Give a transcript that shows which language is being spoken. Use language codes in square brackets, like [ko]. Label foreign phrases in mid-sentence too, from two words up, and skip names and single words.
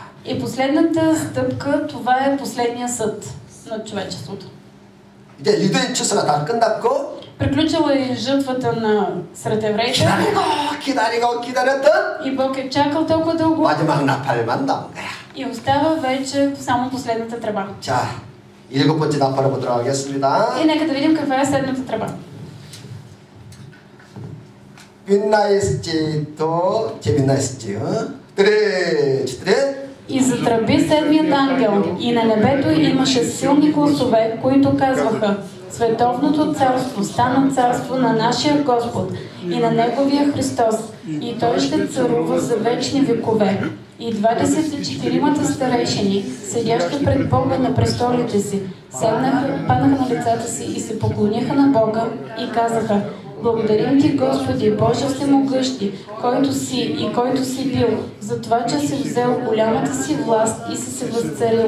[bg] И последната стъпка, това е последния съд на човечеството. [ko] 이제 유대인 추수가 다 끝났고 [bg] приключила е жътвата на сред евреите. [ko] 기다렸던 [bg] и Бог е чакал толкова дълго. [ko] 마지막 나팔만 남은 거야. [bg] И остава вече само последната тръба. [ko] 자, 7번째 나팔을 보도록 하겠습니다. [bg] И нека да видим каква е седмата тръба. 빛나있지도 재빛나있지. [ko] 그래. [bg] И затръби седмият ангел, и на небето имаше силни гласове, които казваха: Световното царство стана царство на нашия Господ и на Неговия Христос, и Той ще царува за вечни векове. И 24-мата старейшини, седящи пред Бога на престолите си, паднаха на лицата си и се поклониха на Бога и казаха: Благодарим Ти, Господи, Боже всемогъщи, който си и който си бил, за това, че си взел голямата си власт и си се възцарил.